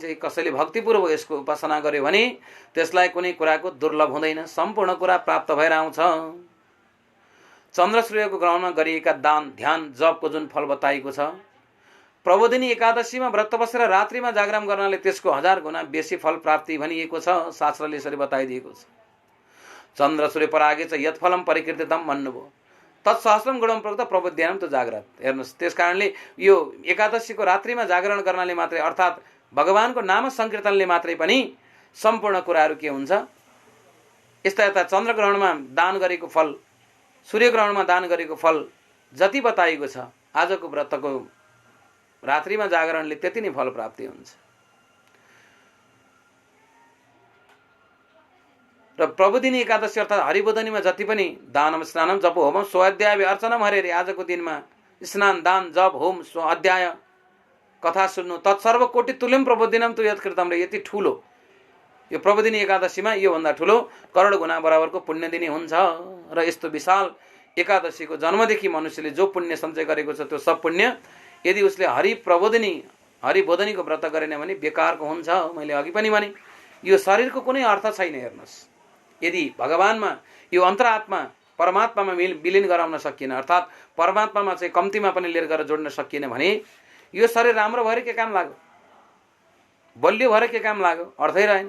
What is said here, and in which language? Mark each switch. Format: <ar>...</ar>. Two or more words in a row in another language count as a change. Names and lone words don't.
<ne>कसैले भक्तिपूर्वक यसको उपासना गर्यो भने त्यसलाई कुनै कुराको दुर्लभ हुँदैन, सम्पूर्ण कुरा प्राप्त भएर आउँछ। चन्द्र सूर्यको ग्रहणमा गरिएका दान, ध्यान, जपको जुन फल बताइएको छ, प्रबोधिनी एकादशीमा व्रत बसेर रात्रिमा जागरण गर्नाले त्यसको 1000 गुणा बेसी फल प्राप्ति भनिएको छ। शास्त्रले यसरी बताइदिएको छ।</ne> <sa>चन्द्र सूर्य परागे च यत फलम परिकीर्तितम भन्नुभयो, तत्सहस्रम गुणम प्रोक्त प्रबोध्यानम त जागृत।</sa> <ne>हेर्नुहोस्, त्यस कारणले यो एकादशीको रात्रिमा जागरण गर्नाले मात्रै, अर्थात् भगवानको नाम संकीर्तनले मात्रै पनि सम्पूर्ण कुराहरू के हुन्छ, यस्ता यस्ता चन्द्रग्रहणमा दान गरेको फल, सूर्यग्रहणमा दान गरेको फल जति बताइएको छ, आजको व्रतको रात्रिमा जागरणले त्यति नै फल प्राप्ति हुन्छ। र प्रबोधिनी एकादशी अर्थात् हरिबोधनीमा जति पनि</ne> <sa>दानम, स्नानम, जप, होमम, स्वाध्याय, अर्चनम हरे,</sa> <ne>आजको दिनमा स्नान, दान, जप, होम, स्वाध्याय, कथा सुन्नु,</ne> <sa>तत्सर्व कोटि तुल्यम प्रबोधिनम तु यत्कृतम,</sa> <ne>र यति ठुलो यो प्रबोधिनी एकादशीमा योभन्दा ठुलो करोड गुणा बराबरको पुण्य दिने हुन्छ। र यस्तो विशाल एकादशीको जन्मदेखि मनुष्यले जो पुण्य सञ्चय गरेको छ, त्यो सब पुण्य यदि उसले हरिबोधनीको व्रत गरेन भने बेकारको हुन्छ। मैले अघि पनि भने यो शरीरको कुनै अर्थ छैन। हेर्नुहोस्, यदि भगवानमा, यो अन्तरात्मा परमात्मामा विलिन गराउन सकिएन, अर्थात् परमात्मामा चाहिँ कम्तीमा पनि लिएर गएर जोड्न सकिएन भने यो शरीर राम्रो भएर के काम लाग्यो, बलियो भएर के काम लाग्यो, अर्थै रहेन।</ne>